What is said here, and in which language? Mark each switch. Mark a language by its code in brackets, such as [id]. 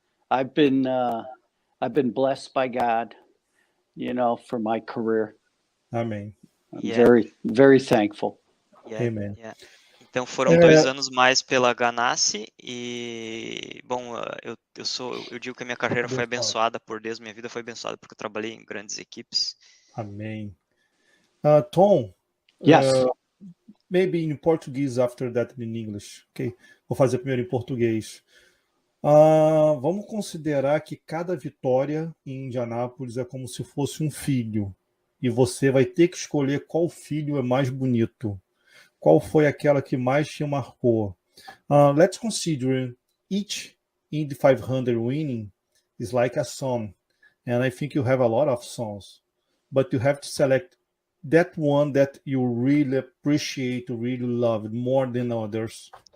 [en] I've been blessed by God, for my career. [pt] Amém. [en] I'm very, very thankful. Amen. Yeah. [pt] Então foram 2 anos mais pela Ganassi e, bom, eu digo que a minha carreira foi abençoada por Deus, minha vida foi abençoada porque eu trabalhei em grandes equipes. Amém. Tom, [en] Yes. Maybe in Portuguese after that in English. Okay? [pt] Vou fazer primeiro em português. Vamos considerar que cada vitória em Indianápolis é como se fosse um filho. E você vai ter que escolher qual filho é mais bonito. Qual foi aquela que mais te marcou? [en] Let's consider each Indy 500 winning is like a song. And I think you have a lot of songs. But you have to select that one that you really appreciate, really love more than others.